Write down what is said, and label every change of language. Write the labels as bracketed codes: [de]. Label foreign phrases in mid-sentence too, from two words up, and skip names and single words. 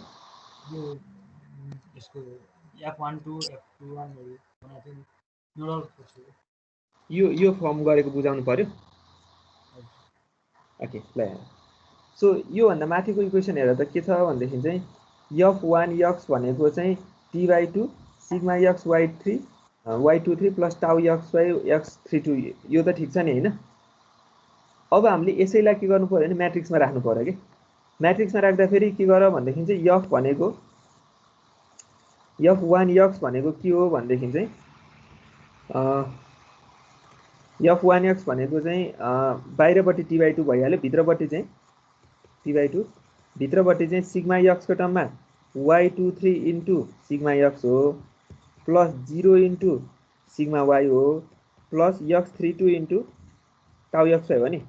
[ne] यो यसको F12 F21 बनाएको थियो नि नोडल यो फर्म गरेको बुझाउनु पर्यो। ओके ल सो यो भन्दा माथिको इक्वेसन हेर त के छ भन्दाखेरि चाहिँ f1 x भनेको चाहिँ t/2 सिग्मा x y3 y23 [en] plus tau x by [ne] x32 यो त ठिक छ नि होइन। अब हामीले यसैलाई के गर्नु पर्यो भने म्याट्रिक्समा राख्नु पर्यो कि म्याट्रिक्समा राख्दाखेरि के गर भनेदेखि चाहिँ f भनेको f1x भनेको के हो भनेदेखि चाहिँ f1x भनेको चाहिँ बाहिरपट्टि t/2 भइहाल्यो, भित्रपट्टि चाहिँ t/2, भित्रपट्टि चाहिँ सिग्मा x को टर्ममा y23 [en] into sigma x [ne] हो [en] plus 0 into sigma y [ne] हो [en] plus x32 into tau x [ne] हो नि।